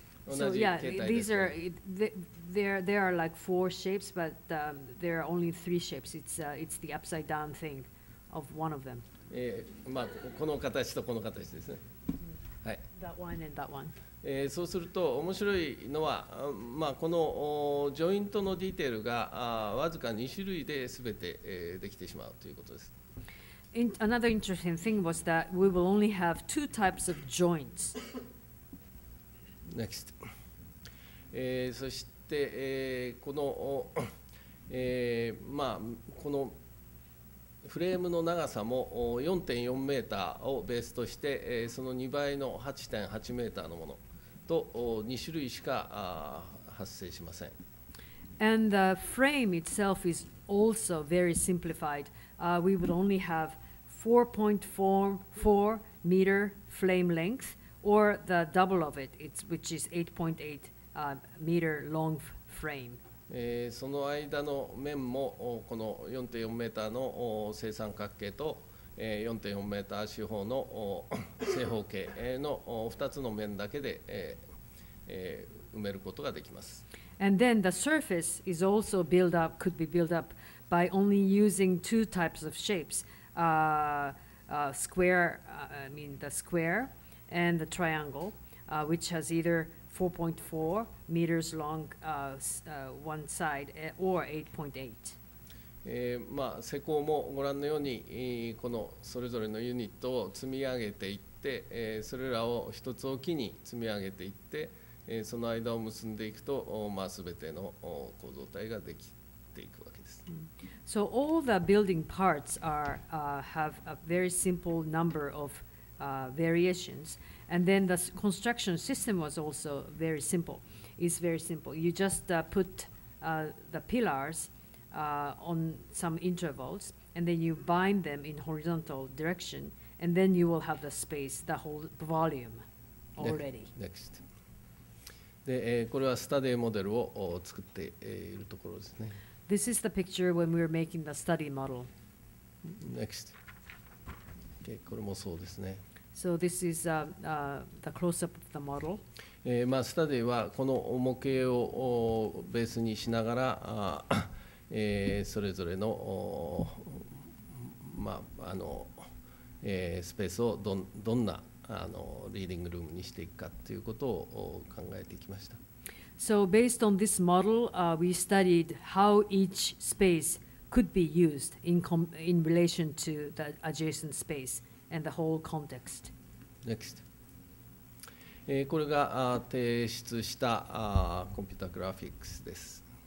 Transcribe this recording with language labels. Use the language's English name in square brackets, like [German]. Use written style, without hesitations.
[English] So yeah, these are there are like 4 shapes, but there are only 3 shapes. It's the upside down thing of one of them. [Japanese] まあ、この形とこの形ですね。はい。 [English] That one and that one. [Japanese] そうすると面白いのは、まあ、このジョイントのディテールがわずか2種類で全て、できてしまうということです。 [English] Another interesting thing was that we will only have 2 types of joints. Next. [Japanese] そして、この、まあ、このフレームの長さも 4.4 メーターをベースとして、その2倍の 8.8 メーターのものと2種類しか発生しません。 [English] And the frame itself is also very simplified. We would only have 4.44 meter flame length, or the double of it, which is 8.8 meter long frame. [Japanese] その間の面もこの 4.4 メーターの正三角形と 4.4 メーター四方の正方形の2つの面だけで埋めることができます。 [English] And then the surface is also could be built up by only using 2 types of shapes, square, the square and the triangle, which has either 4.4 meters long one side or 8.8. [Japanese] まあ、施工もご覧のようにこのそれぞれのユニットを積み上げていって、それらを一つおきに積み上げていって、その間を結んでいくと、まあ、全ての構造体ができていくわけです。 [English] So all the building parts have a very simple number of variations, and then the construction system was also very simple. It's very simple. You just put the pillars on some intervals, and then you bind them in horizontal direction, and then you will have the space, the whole volume already. Next. [Japanese] で、これはスタディモデルを作っているところですね。 [English] This is the picture when we were making the study model. Next. [Japanese] Okay, これもそうですね。 [English] So this is the close-up of the model. [Japanese] まあ、スタディはこの模型をベースにしながらそれぞれの、まあ、スペースをどんなリーディングルームにしていくかということを考えてきました。 [English] So based on this model, we studied how each space could be used in relation to the adjacent space and the whole context. Next. [Japanese] これが提出したコンピュータグラフィックスです。